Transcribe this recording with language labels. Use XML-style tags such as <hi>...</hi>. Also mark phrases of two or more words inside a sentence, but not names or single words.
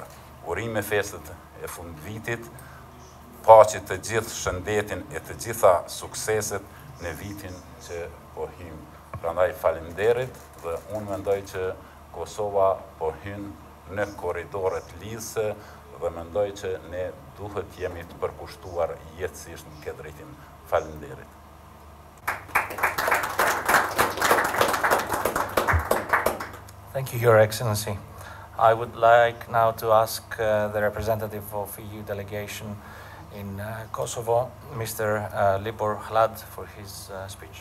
<sq>Urime festet e fundvitit, paqe të gjithë, shëndetin e të gjitha sukseset në vitin që po hym. Prandaj faleminderit dhe unë mendoj që Kosova po hyn në korridoret lidhëse dhe mendoj që ne duhet jemi të përkushtuar jetësisht në këtë drejtim. Faleminderit.</sq> <en>Thank you, Your Excellency. I would like now to ask the representative of EU delegation in Kosovo, Mr. Libor Hlad, for his speech.</en>